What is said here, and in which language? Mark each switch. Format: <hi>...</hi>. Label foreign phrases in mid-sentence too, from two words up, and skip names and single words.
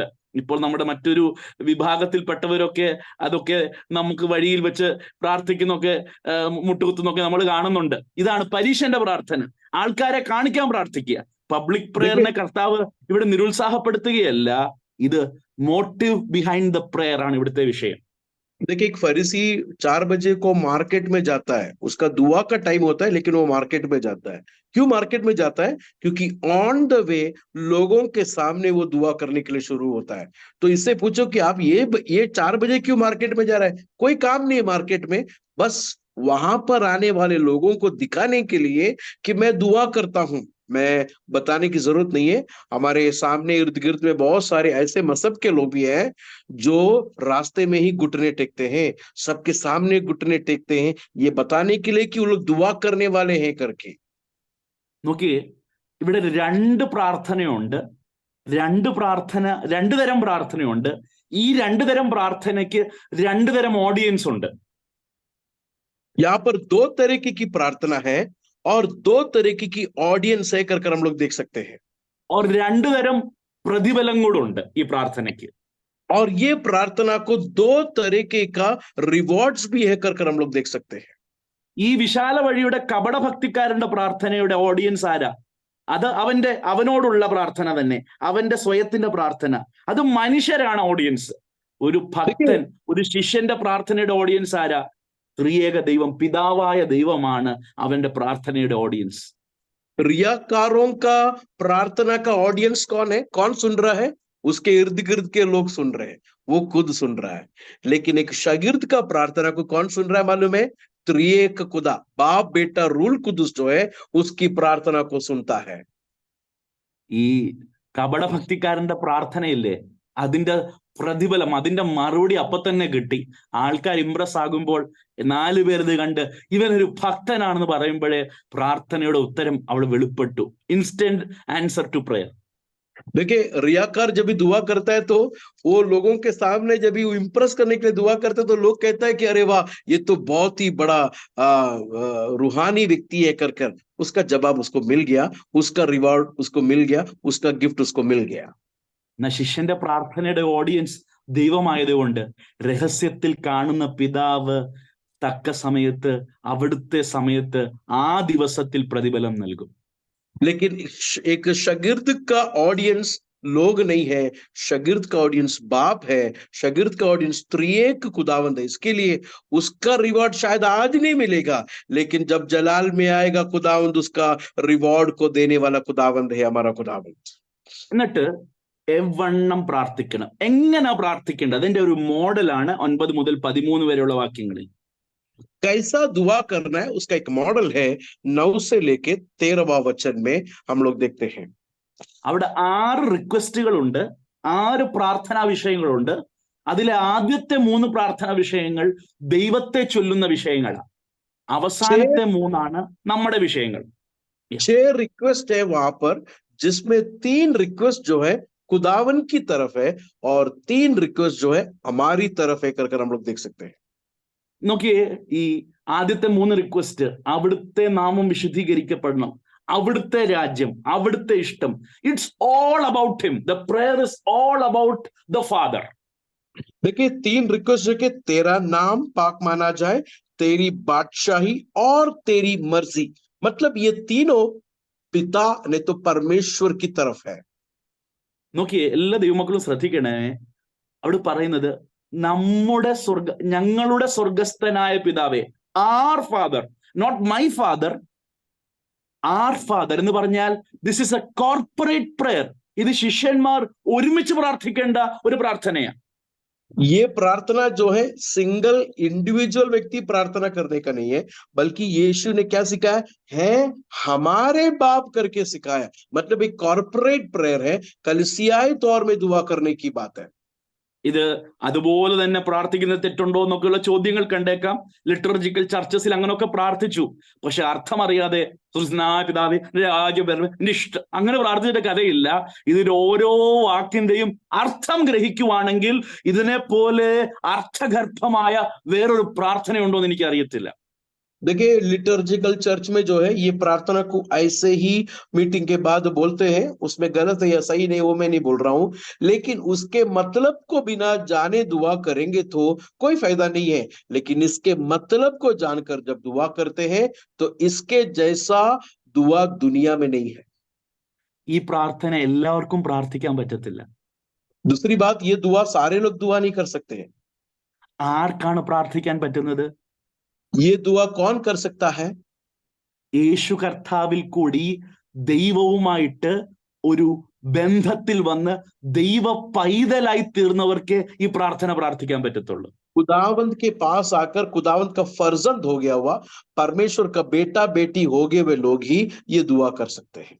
<ml>ഇപ്പോൾ നമ്മുടെ മറ്റൊരു വിഭാഗത്തിൽപ്പെട്ടവരൊക്കെ അതൊക്കെ നമുക്ക് വഴിയിൽ വെച്ച് പ്രാർത്ഥിക്കുന്നൊക്കെ മുട്ടുകുത്തുന്നൊക്കെ നമ്മൾ കാണുന്നുണ്ട്. ഇതാണ് പരീക്ഷന്റെ പ്രാർത്ഥന. ആൾക്കാരെ കാണിക്കാൻ പ്രാർത്ഥിക്കുക.</ml> <en>public prayer</en> <ml>കർത്താവ് ഇവിടെ നിരുത്സാഹപ്പെടുത്തുകയല്ല. ഇത്</ml> <en>motive behind the prayer</en> <ml>ആണ് ഇവിടുത്തെ വിഷയം.</ml> <hi>देखिए, एक फरीसी 4 बजे को मार्केट में जाता है, उसका दुआ का टाइम होता है, लेकिन वो मार्केट में जाता है। क्यों मार्केट में जाता है? क्योंकि</hi> <en>on the way</en> <hi>लोगों के सामने वो दुआ करने के लिए शुरू होता है। तो इससे पूछो कि आप ये 4 बजे क्यों मार्केट में जा रहा है? कोई काम नहीं है मार्केट में, बस वहां पर आने वाले लोगों को दिखाने के लिए कि मैं दुआ करता हूं। मैं बताने की जरूरत नहीं है, हमारे सामने इर्द गिर्द में बहुत सारे ऐसे मजहब के लोग भी हैं जो रास्ते में ही घुटने टेकते हैं, सबके सामने घुटने टेकते हैं, ये बताने के लिए कि वो लोग दुआ करने वाले हैं करके।</hi> <ml>നോക്കിയേ, ഇവിടെ 2 പ്രാർത്ഥനയുണ്ട്. 2 തരം പ്രാർത്ഥനയുണ്ട്. ഈ 2 തരം പ്രാർത്ഥനയ്ക്ക് 2 തരം ഓഡിയൻസ് ഉണ്ട്.</ml> <hi>यहाँ पर 2 तरीके की प्रार्थना है और 2 तरीके की ऑडियंस है कर हम लोग देख सकते हैं।</hi> <ml>और 2 തരം പ്രതിഫലം കൂടെ ഉണ്ട് ഈ പ്രാർത്ഥനയ്ക്ക്.</ml> <hi>और ये प्रार्थना को 2 तरीके का रिवॉर्ड्स भी है कर हम लोग देख सकते हैं।</hi> <ml>ഈ വിശാല വഴിയുടെ കപടഭക്തിക്കാരന്റെ പ്രാർത്ഥനയുടെ ഓഡിയൻസ് ആരാ? അത് അവനോടുള്ള പ്രാർത്ഥന തന്നെ, അവന്റെ സ്വയത്തിന്റെ പ്രാർത്ഥന. അത് മനുഷ്യരാണ് ഓഡിയൻസ്. ഒരു ഭക്തൻ, ഒരു ശിഷ്യന്റെ പ്രാർത്ഥനയുടെ ഓഡിയൻസ് ആരാ? ത്രിയേക ദൈവം, പിതാവായ ദൈവമാണ് അവന്റെ പ്രാർത്ഥനയുടെ ഓഡിയൻസ്.</ml> <hi>रियाकारों का प्रार्थना का ऑडियंस कौन है? कौन सुन रहा है? उसके इर्द गिर्द के लोग सुन रहे हैं, वो खुद सुन रहा है। लेकिन एक शागिर्द का प्रार्थना को कौन सुन रहा है मालूम है? त्रिएक खुदा, बाप बेटा रूल कुदुस जो है उसकी प्रार्थना को सुनता है।</hi> <ml>ഈ കപടഭക്തിക്കാരന്റെ പ്രാർത്ഥനയില്ലേ, അതിന്റെ പ്രതിഫലം, അതിന്റെ മറുപടി അപ്പൊ തന്നെ കിട്ടി. ആൾക്കാർ ഇംപ്രസ് ആകുമ്പോൾ 4 പേരത് കണ്ട് ഇവനൊരു ഭക്തനാണെന്ന് പറയുമ്പോഴേ പ്രാർത്ഥനയുടെ ഉത്തരം അവിടെ വെളിപ്പെട്ടു.</ml> <en>Instant answer to prayer.</en> <hi>देखिए, रियाकार जब भी दुआ करता है तो वो लोगों के सामने जब भी वो इम्प्रेस करने के लिए दुआ करते हैं तो लोग कहता है कि अरे वाह, ये तो बहुत ही बड़ा रूहानी व्यक्ति है कर उसका जवाब उसको मिल गया, उसका रिवार्ड उसको मिल गया, उसका गिफ्ट उसको मिल गया।</hi> <ml>ശിഷ്യന്റെ പ്രാർത്ഥനയുടെ ഓഡിയൻസ് ദൈവമായതുകൊണ്ട് രഹസ്യത്തിൽ കാണുന്ന പിതാവ് തക്ക സമയത്ത്, അവിടുത്തെ സമയത്ത്, ആ ദിവസത്തിൽ പ്രതിഫലം നൽകും.</ml> <hi>लेकिन एक शागिर्द का ऑडियंस लोग नहीं है, शागिर्द का ऑडियंस बाप है, शागिर्द का ऑडियंस त्रिएक खुदावंद है। इसके लिए उसका रिवॉर्ड शायद आज नहीं मिलेगा, लेकिन जब जलाल में आएगा खुदावंद, उसका रिवॉर्ड को देने वाला खुदावंद है हमारा खुदावंद।</hi> <ml>എന്നിട്ട് എവണ്ണം പ്രാർത്ഥിക്കണം. എങ്ങനെ പ്രാർത്ഥിക്കേണ്ടത് അതിന്റെ ഒരു മോഡലാണ് 9 മുതൽ 13 വരെയുള്ള വാക്യങ്ങളിൽ.</ml> <hi>कैसा दुआ करना है उसका एक मॉडल है 9 से लेके 13वां वचन में हम लोग देखते हैं।</hi> <ml>അവിടെ 6 റിക്വസ്റ്റുകളുണ്ട്, 6 പ്രാർത്ഥനാ വിഷയങ്ങളുണ്ട്. അതിലെ ആദ്യത്തെ 3 പ്രാർത്ഥനാ വിഷയങ്ങൾ ദൈവത്തെ ചൊല്ലുന്ന വിഷയങ്ങളാണ്. അവസാനത്തെ 3 നമ്മുടെ വിഷയങ്ങൾ.</ml> <hi>6 रिक्वेस्ट है वहां पर, जिसमें 3 रिक्वेस्ट जो है खुदावन की तरफ है और 3 रिक्वेस्ट जो है हमारी तरफ है कर हम लोग देख सकते हैं।</hi> <ml>നോക്കിയേ, ഈ ആദ്യത്തെ 3 റിക്വസ്റ്റ്, അവിടുത്തെ നാമം വിശുദ്ധീകരിക്കപ്പെടണം, അവിടുത്തെ രാജ്യം, അവിടുത്തെ ഇഷ്ടം.</ml> <en>It's all about him. The prayer is all about the Father.</en> <hi>देखिए 3 रिक्वेस्ट जो कि तेरा नाम पाक माना जाए, तेरी बादशाही और तेरी मर्जी, मतलब ये तीनों पिता ने तो परमेश्वर की तरफ है।</hi> <ml>നോക്കിയേ, എല്ലാ ദൈവമക്കളും ശ്രദ്ധിക്കണേ. അവിടെ പറയുന്നത് ഞങ്ങളുടെ സ്വർഗസ്ഥനായ പിതാവേ,</ml> <en>our Father, not my Father, our Father</en> <ml>എന്ന് പറഞ്ഞാൽ</ml> <en>this is a corporate prayer.</en> <ml>ഇത് ശിഷ്യന്മാർ ഒരുമിച്ച് പ്രാർത്ഥിക്കേണ്ട ഒരു പ്രാർത്ഥനയാണ്.</ml> <hi>ये प्रार्थना जो है</hi> <en>single individual</en> <hi>व्यक्ति प्रार्थना करने का नहीं है, बल्कि यीशु ने क्या सिखाया है, हमारे बाप करके सिखाया। मतलब एक</hi> <en>corporate prayer</en> <hi>है, कलीसियाई तौर में दुआ करने की बात है।</hi> <ml>ഇത് അതുപോലെ തന്നെ പ്രാർത്ഥിക്കുന്ന തെറ്റുണ്ടോ എന്നൊക്കെയുള്ള ചോദ്യങ്ങൾ കണ്ടേക്കാം.</ml> <en>liturgical churches</en> <ml>അങ്ങനെയൊക്കെ പ്രാർത്ഥിച്ചു, പക്ഷെ അർത്ഥം അറിയാതെ പിതാവേ ഇഷ്ടം അങ്ങനെ പ്രാർത്ഥിച്ചിട്ട് കഥയില്ല. ഇതിന്റെ ഓരോ വാക്കിന്റെയും അർത്ഥം ഗ്രഹിക്കുവാണെങ്കിൽ ഇതിനെ പോലെ അർത്ഥഗർഭമായ വേറൊരു പ്രാർത്ഥനയുണ്ടോ എന്ന് എനിക്ക് അറിയത്തില്ല.</ml> <hi>देखिए</hi> <en>liturgical church</en> <hi>में जो है ये प्रार्थना को ऐसे ही मीटिंग के बाद बोलते हैं, उसमें गलत है या सही नहीं वो मैं नहीं बोल रहा हूं, लेकिन उसके मतलब को बिना जाने दुआ करेंगे तो कोई फायदा नहीं है। लेकिन इसके मतलब को जानकर जब दुआ करते हैं तो इसके जैसा दुआ दुनिया में नहीं है।</hi> <ml>ഈ പ്രാർത്ഥന എല്ലാവർക്കും പ്രാർത്ഥിക്കാൻ പറ്റത്തില്ല.</ml> <hi>दूसरी बात, ये दुआ सारे लोग दुआ नहीं कर सकते हैं।</hi> <ml>ആർക്കാണ് പ്രാർത്ഥിക്കാൻ പറ്റുന്നത്?</ml> <hi>ये दुआ कौन कर सकता है?</hi> <ml>യേശു കർത്താവിൽ കൂടി ദൈവവുമായിട്ട് ഒരു ബന്ധത്തിൽ വന്ന് ദൈവ പൈതലായി തീർന്നവർക്ക് ഈ പ്രാർത്ഥന പ്രാർത്ഥിക്കാൻ പറ്റത്തുള്ളൂ.</ml> <hi>खुदावंत के पास आकर खुदावंत का फर्जंद हो गया हुआ, परमेश्वर का बेटा बेटी हो गए हुए लोग ही ये दुआ कर सकते हैं।</hi>